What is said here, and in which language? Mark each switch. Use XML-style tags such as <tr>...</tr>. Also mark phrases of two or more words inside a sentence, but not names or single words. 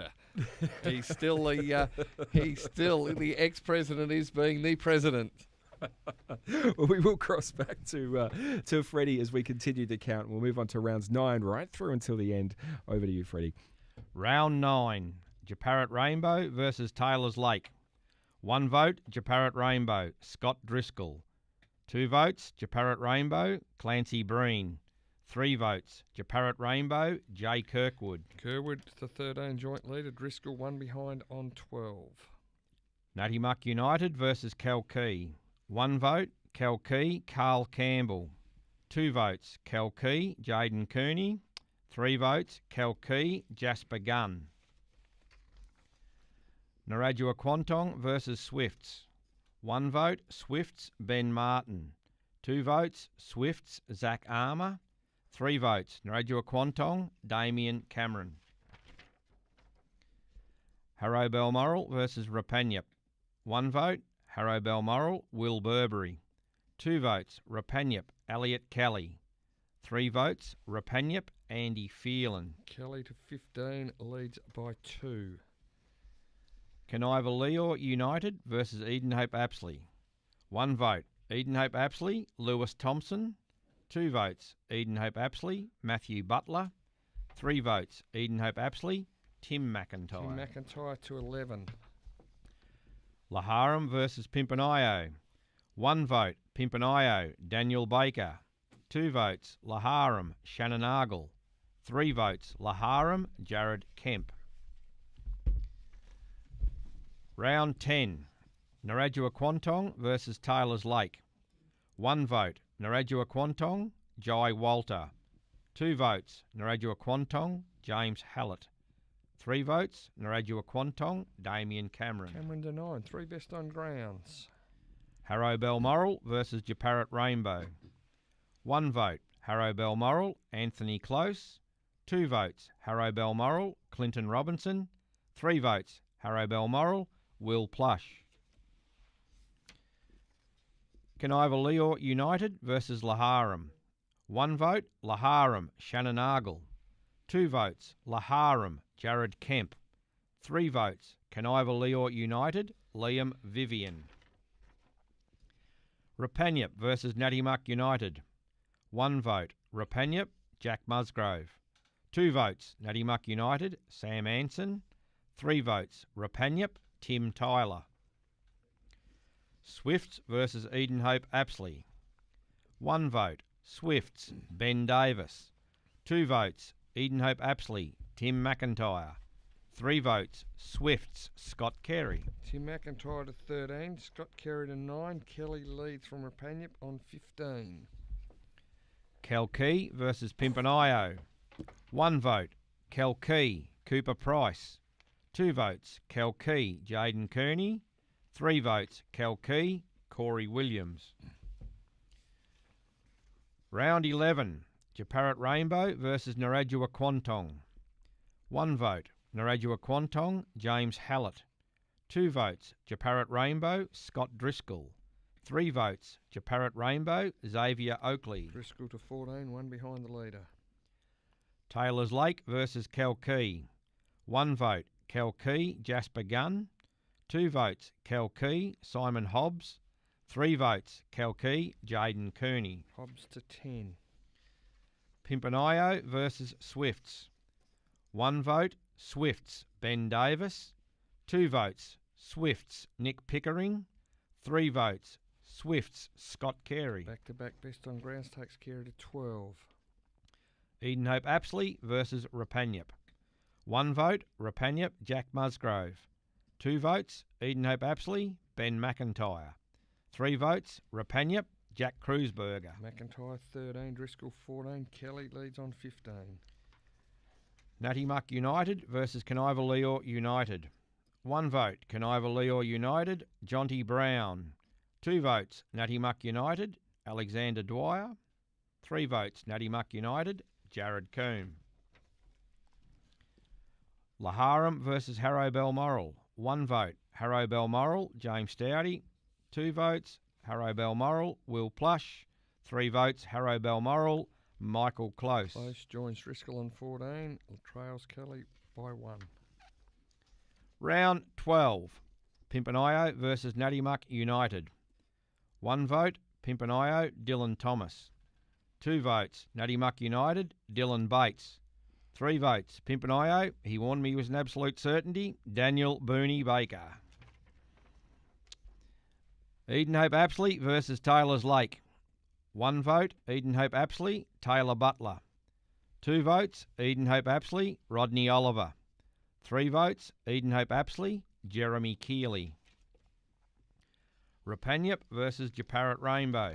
<en>He's still the ex-president is being the president. Well, we will cross back to Freddie as we continue to count. We'll move on to rounds 9 right through until the end. Over to you, Freddie. Round 9, Japarrat Rainbow versus Taylor's Lake. 1 vote, Japarrat Rainbow, Scott Driscoll. 2 votes, Japarrat Rainbow, Clancy Breen. 3 votes, Japarrat Rainbow, Jay Kirkwood. Kirkwood to 13, joint leader. Driscoll 1 behind on 12. Natty Muck United versus Kalkee. 1 vote, Kalkee, Carl Campbell. 2 votes, Kalkee, Jaden Cooney. 3 votes, Kalkee, Jasper Gunn. Narrajua Quantong versus Swifts. 1 vote, Swifts, Ben Martin. 2 votes, Swifts, Zach Armour. 3 votes, Narrajua Quantong, Damien Cameron. Harrow Balmoral versus Rapanyup. 1 vote, Harrow Balmoral, Will Burberry. 2 votes, Rapanyup, Elliot Kelly. 3 votes, Rapanyup, Andy Phelan. Kelly to 15, leads by 2. Canivaleo United versus Eden Hope Apsley. 1 vote, Eden Hope Apsley, Lewis Thompson. 2 votes, Eden Hope Apsley, Matthew Butler. 3 votes, Eden Hope Apsley, Tim McIntyre. Tim McIntyre to 11. Laharam versus Pimpanayo. 1 vote, Pimpanayo, Daniel Baker. 2 votes, Laharam, Shannon Argle. 3 votes, Laharam, Jared Kemp. Round 10, Narrajua Quantong versus Taylor's Lake. 1 vote, Narrajua Quantong, Jai Walter. 2 votes, Narrajua Quantong, James Hallett. 3 votes, Narrajua Quantong, Damien Cameron. Cameron to 9, 3 best on grounds. Harrow Balmoral versus Japarrat Rainbow. 1 vote, Harrow Balmoral, Anthony Close. 2 votes, Harrow Balmoral, Clinton Robinson. 3 votes, Harrow Balmoral, Will Plush. Kaniva-Leor United versus Laharam. 1 vote, Laharam, Shannon Argle. 2 votes, Laharam, Jared Kemp. 3 votes, Kaniva-Leor United, Liam Vivian. Rapanyup versus Nattymuck United. 1 vote, Rapanyup, Jack Musgrove. 2 votes, Nattymuck United, Sam Anson. 3 votes, Rapanyup, Tim Tyler. Swifts versus Edenhope Apsley. 1 vote, Swifts, Ben Davis. 2 votes, Edenhope Apsley, Tim McIntyre. 3 votes, Swifts, Scott Carey. Tim McIntyre to 13, Scott Carey to 9, Kelly leads from Rapanyup on 15. Kelkey versus Pimpanayo. 1 vote, Kelkey, Cooper Price. 2 votes, Kelkey, Jaden Kearney. 3 votes, Kelkey, Corey Williams. Round 11, Japarrat Rainbow versus Narrajua Quantong. 1 vote, Narrajua Quantong, James Hallett. 2 votes, Japarrat Rainbow, Scott Driscoll. 3 votes, Japarrat Rainbow, Xavier Oakley. Driscoll to 14, 1 behind the leader. Taylor's Lake versus Kelkey. 1 vote, Kelkey, Jasper Gunn. 2 votes, Kelkey, Simon Hobbs. 3 votes, Kelkey, Jaden Kearney. Hobbs to 10. Pimpanayo versus Swifts. 1 vote, Swifts, Ben Davis. 2 votes, Swifts, Nick Pickering. 3 votes, Swifts, Scott Carey. Back-to-back best on grounds takes Carey to 12. Edenhope Apsley versus Rapanyup. 1 vote, Rapanyup, Jack Musgrove. 2 votes, Edenhope Apsley, Ben McIntyre. 3 votes, Rapanyup, Jack Kreuzberger. McIntyre 13, Driscoll 14, Kelly leads on 15. Nattymuck United versus Kaniva-Leor United. 1 vote, Kaniva-Leor United, Jonty Brown. 2 votes, Nattymuck United, Alexander Dwyer. 3 votes, Nattymuck United, Jared Coombe. Laharam versus Harrow Balmoral. 1 vote, Harrow Balmoral, James Stouty. 2 votes, Harrow Balmoral, Will Plush. 3 votes, Harrow Balmoral, Michael Close. Close joins Driscoll on 14, trails Kelly by 1. Round 12, Pimpanayo versus Nattymuck United. 1 vote, Pimpanayo, Dylan Thomas. 2 votes, Nattymuck United, Dylan Bates. 3 votes, Pimpanayo, he warned me he was an absolute certainty, Daniel Booney Baker. Edenhope Apsley versus Taylor's Lake. 1 vote, Edenhope Apsley, Taylor Butler. 2 votes, Edenhope Apsley, Rodney Oliver. 3 votes, Edenhope Apsley, Jeremy Keeley. Rapanyup versus Japarrat Rainbow.</en>